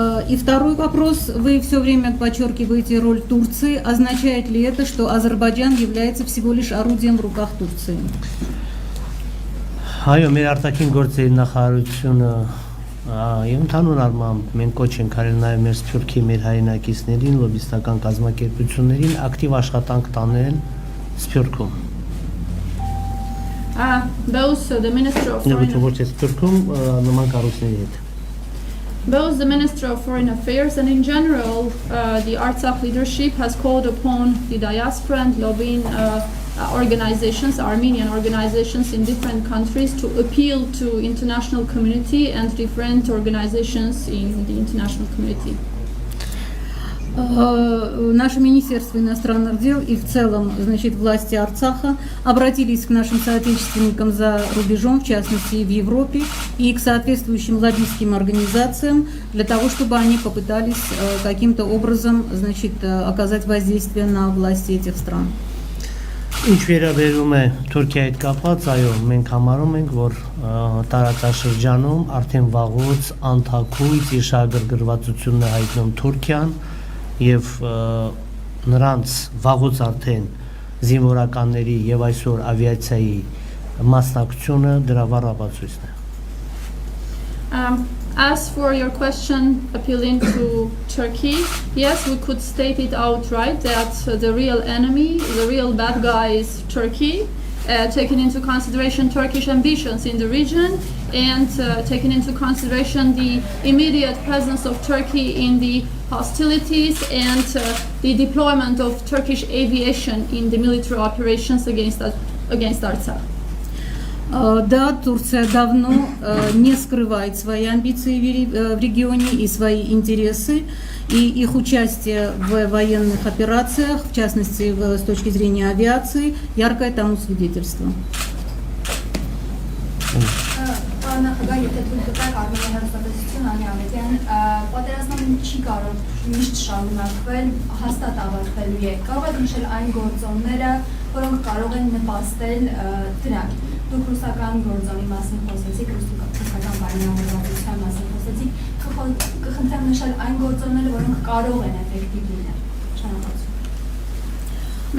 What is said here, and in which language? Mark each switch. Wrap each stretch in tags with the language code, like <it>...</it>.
<ru>И второй вопрос, вы все время подчеркиваете роль Турции. Означает ли это, что Азербайджан является всего лишь орудием в руках Турции?</ru> <hy>Այո, մեր արտաքին գործերի նախարարությունը եւ ընդհանուր առմամբ մենք կոչ ենք արել նաեւ մեր Սփյուռքի մեր հայրենակիցներին, լոբիստական կազմակերպություններին ակտիվ աշխատանք տանել Սփյուռքում։</hy> <en>Both the Minister of the Minister of Foreign Affairs and in general the Artsakh leadership has called upon the diaspora and lobbying organizations, Armenian organizations in different countries to appeal to international community and different organizations in the international community.</en> <ru>Наше Министерство иностранных дел и в целом, значит, власти Арцаха обратились к нашим соотечественникам за рубежом, в частности и в Европе, и к соответствующим лоббистским организациям для того, чтобы они попытались каким-то образом, значит, оказать воздействие на власти этих стран.</ru> <hy>Ինչ վերաբերում է Թուրքիայի հետ կապված, այո, մենք համարում ենք, որ տարածաշրջանում արդեն վաղուց անթաքույց իր շահագրգռվածությունն է հայտնում Թուրքիան եւ նրանց վաղուց արդեն զինվորականների եւ այսօր ավիացիայի մասնակցությունը դրա վառապացույցն է.</hy> <en>As for your question appealing to Turkey, yes, we could state it outright that the real enemy, the real bad guy is Turkey, taking into consideration Turkish ambitions in the region and taking into consideration the immediate presence of Turkey in the hostilities and the deployment of Turkish aviation in the military operations against Artsakh.</en> <ru>Да, Турция давно не скрывает свои амбиции в регионе и свои интересы, и их участие в военных операциях, в частности, с точки зрения авиации, яркое тому свидетельство.</ru> <hy>Նախագահ, եթե թույլ տվեք Արմենիայի հեռուստատեսություն Անյամետյան, պատերազմը չի կարող միշտ շարունակվել, հաստատ ավարտվելու է։ Կարող եք նշել այն գործոնները, որոնք կարող են նպաստել դրան։ Դուք ռուսական գործոնի մասին խոսեցիք, ռուսական բարենավորվածության մասին խոսեցիք, կխնդրեմ նշել այն գործոնները, որոնք կարող են էֆեկտիվ լինել։ Շնորհակալություն։</hy>